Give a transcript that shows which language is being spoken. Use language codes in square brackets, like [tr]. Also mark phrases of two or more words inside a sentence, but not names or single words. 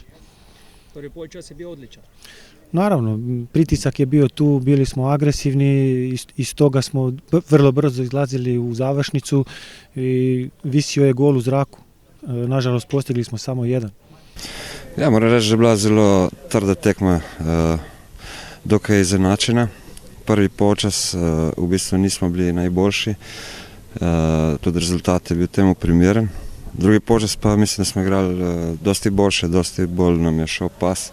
[hr] Prvi polučas je bio odličan. Naravno, pritisak je bio tu, bili smo agresivni, iz toga smo vrlo brzo izlazili u završnicu i visio je gol u zraku. Nažalost, postigli smo samo 1. [sl] Ja, moram reći da je bila zelo trda tekma, dokaj izenačena. Prvi počas v bistvu nismo bili najboljši, tudi rezultat je bil temu primeren. Drugi počas pa mislim da smo igrali dosti boljše, dosti bolj nam je šel pas.